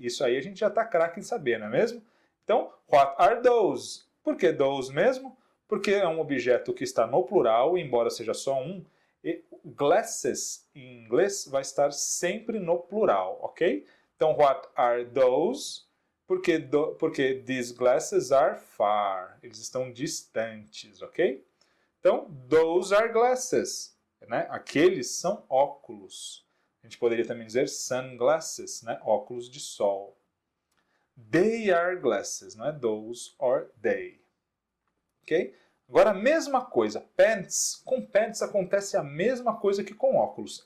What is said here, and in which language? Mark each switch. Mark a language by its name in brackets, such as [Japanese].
[Portuguese] Isso aí a gente já está craque em saber, não é mesmo? Então, [English] what are those? [Portuguese] Por que those mesmo? Porque é um objeto que está no plural, embora seja só um. E glasses, em inglês, vai estar sempre no plural, ok? Então, [English] what are those? [Portuguese] Porque [English] these glasses are far. [Portuguese] Eles estão distantes, ok? Então, [English] those are glasses. [Portuguese] Né? Aqueles são óculos. A gente poderia também dizer sunglasses, né? Óculos de sol. [English] They are glasses, [Portuguese] não é [English] those or they. Ok? [Portuguese] Agora, a mesma coisa, pants. Com pants acontece a mesma coisa que com óculos.